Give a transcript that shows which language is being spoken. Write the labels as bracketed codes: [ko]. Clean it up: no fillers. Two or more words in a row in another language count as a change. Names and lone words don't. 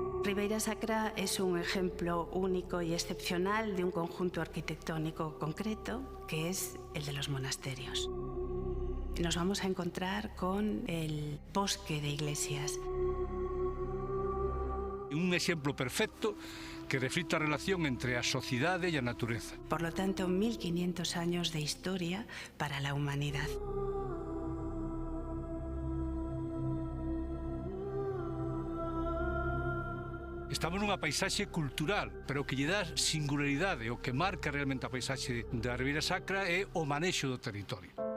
[es] Ribeira Sacra es un ejemplo único y excepcional de un conjunto arquitectónico concreto, que es el de los monasterios. Nos vamos a encontrar con el bosque de iglesias. [gl] Un exemplo perfecto que reflicta a relación entre a sociedade e a natureza. [es] Por lo tanto, 1500 años de historia para la humanidad. [gl] Estamos nunha paisaxe cultural, pero o que lle dá singularidade, o que marca realmente a paisaxe da Ribeira Sacra é o manexo do territorio.